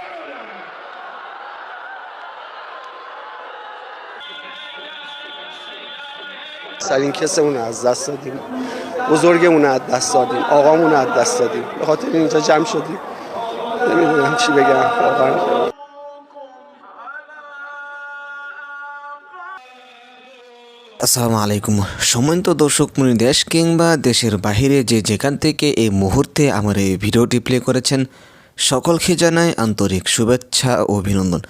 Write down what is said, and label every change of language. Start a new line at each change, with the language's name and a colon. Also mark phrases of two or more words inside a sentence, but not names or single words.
Persian: سرین کسمون از دست دادیم، بزرگمون از دست دادیم، آقامون از دست دادیم، به خاطر اینجا جمع شدیم. نمیدونم چی بگم واقعا.
Bangla: আসসালামু আলাইকুম সম্মানিত দর্শক মণ্ডলী, দেশ কিংবা দেশের বাহিরে যে যেখান থেকে এই মুহূর্তে আমার এই ভিডিওটি প্লে করেছেন সকলকে জানাই আন্তরিক শুভেচ্ছা ও অভিনন্দন।